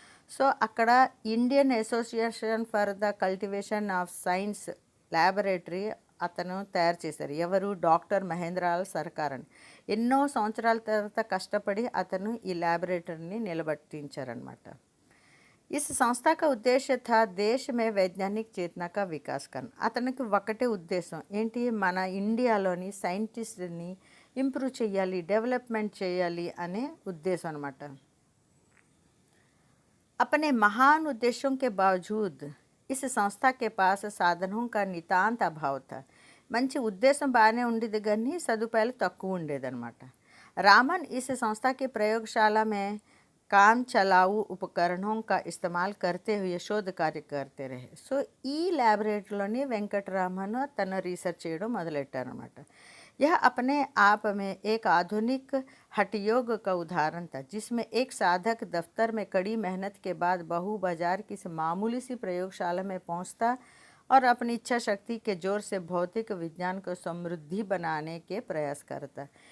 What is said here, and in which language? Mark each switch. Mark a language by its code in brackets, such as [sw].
[te] So అక్కడ Indian association for the cultivation of science laboratory అతను తయారు చేశారు. ఎవరు? డాక్టర్ మహేంద్రలాల్ సర్కార్ అని. ఎన్నో సంవత్సరాల తర్వాత కష్టపడి అతను ఈ ల్యాబొరేటరీని నిలబెట్టించారనమాట. [hi] इस संस्था का उद्देश्य था देश में वैज्ञानिक चेतना का विकास करना. [te] అతనికి ఒకటే ఉద్దేశం ఏంటి? మన ఇండియాలోని సైంటిస్ట్ని ఇంప్రూవ్ చేయాలి, డెవలప్మెంట్ చేయాలి అనే ఉద్దేశం అనమాట. [hi] अपने महान उद्देश्यों के बावजूद इस संस्था के पास साधनों का नितांत अभाव था. [te] మంచి ఉద్దేశం బాగానే ఉండేది కానీ సదుపాయాలు తక్కువ ఉండేదన్నమాట. [hi] रामन इस संस्था की प्रयोगशाला में काम चलाऊ उपकरणों का इस्तेमाल करते हुए शोध कार्य करते रहे. [te] సో ఈ ల్యాబొరేటరీలోని వెంకటరామన్ తన రీసెర్చ్ చేయడం మొదలెట్టారనమాట. [hi] यह अपने आप में एक आधुनिक हठयोग का उदाहरण था जिसमें एक साधक दफ्तर में कड़ी मेहनत के बाद बहु बाजार की मामूली सी प्रयोगशाला में पहुंचता और अपनी इच्छा शक्ति के जोर से भौतिक विज्ञान को समृद्धि बनाने के प्रयास करता.